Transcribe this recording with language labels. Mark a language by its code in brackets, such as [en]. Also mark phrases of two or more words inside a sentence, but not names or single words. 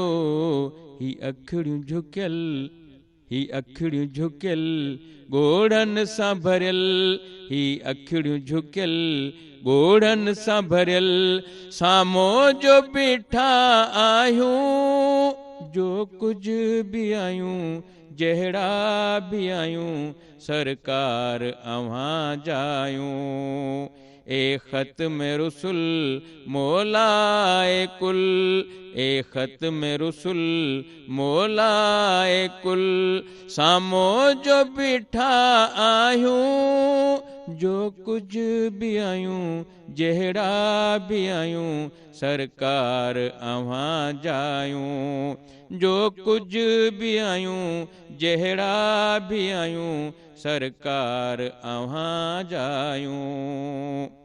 [sd] ही अखिड़ियूं झुकियल, ही अखिड़ियूं झुकियल ॻोढ़नि सां भरियल, ही अखिड़ियूं झुकियल ॻोढ़नि सां भरियल, सामो जो बीठा आयूं जो कुछ भी आयूं जहिड़ा भी आयूं सरकार अवां जायूं। [ur] اے ختم رسل مولائے کل، اے ختم رسل مولائے کل، [sd] سامو جو بٹھا آیوں جو کچھ بھی آیوں جہڑا بھی آیوں سرکار اواں جایوں، جو کچھ بھی آیوں جہڑا بھی آیوں سرکار اواں جایوں۔